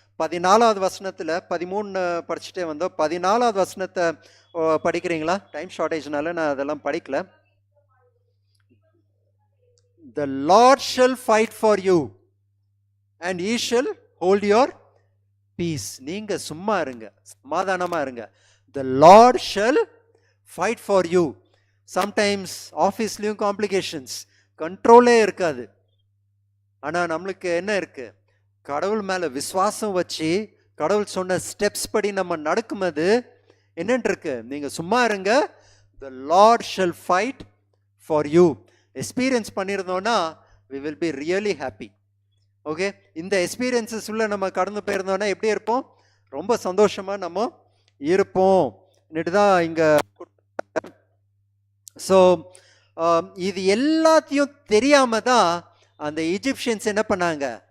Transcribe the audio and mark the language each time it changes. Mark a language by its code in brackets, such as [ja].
[ta] 14வது வசனத்தில் 13 படிச்சுட்டே வந்தோம். 14வது வசனத்தை படிக்கிறீங்களா? டைம் ஷார்டேஜ்னால நான் அதெல்லாம் படிக்கல. [en] The Lord shall fight for you and he shall hold your peace. [ta] நீங்க சும்மா இருங்க, சமாதானமா இருங்க. [en] The Lord shall fight for you. [ta] Sometimes ஆஃபீஸ்லேயும் complications, கண்ட்ரோலே இருக்காது. ஆனால் நம்மளுக்கு என்ன இருக்குது? கடவுள் மேலே விசுவாசம் வச்சு கடவுள் சொன்ன ஸ்டெப்ஸ் படி நம்ம நடக்கும்போது என்னென்னு இருக்கு? நீங்கள் சும்மா இருங்க, [en] the Lord shall fight for you. [ta] Experience பண்ணியிருந்தோன்னா [en] we will be really happy. [ta] Okay, இந்த எக்ஸ்பீரியன்ஸஸ் உள்ள நம்ம கடந்து போயிருந்தோன்னா எப்படி இருப்போம்? ரொம்ப சந்தோஷமாக நம்ம இருப்போம் தான் இங்கே. ஸோ இது எல்லாத்தையும் தெரியாமல் தான் அந்த ஈஜிப்ஷியன்ஸ் என்ன பண்ணாங்க?